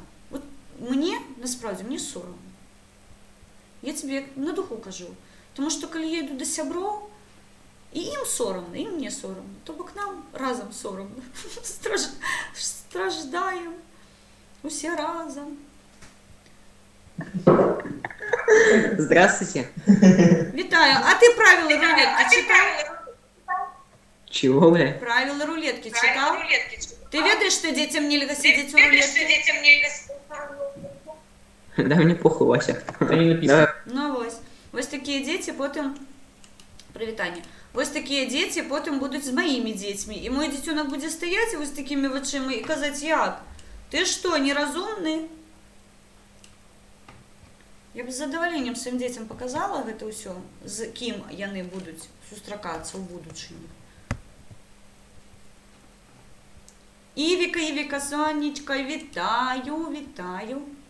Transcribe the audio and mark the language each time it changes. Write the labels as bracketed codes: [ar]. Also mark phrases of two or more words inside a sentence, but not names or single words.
[be] Вот мне, насправді, мне сорамна. [ru] Я тебе на духу кажу. [be] Тому што, калі я іду да сяброў, і ім сорамна, і мне сорамна, то бок нам разам сорамна. Страждаем. Усе разом. [ru] Здравствуйте. [be] Витаю. [ru] А ты правила рулетки читал? Чего, бля? Правила рулетки читал? Ты ведаешь, что детям нельзя сидеть в рулетке? Да мне похуй, Вася. Давай. [be] Ну вось. Вось [ru] такие дети потым... Привитание. Вось такие дети потым будут с моими детьми. И мой детёнок будет стоять вот с такими [be] вачыма и казать, як? [ru] Ты что, [be] неразумны? Я б з задавальненнем сваім дзецям показала гэта ўсё, з кім яны будуць сустракацца ў будучыні. Івіка, сонечка, вітаю, вітаю.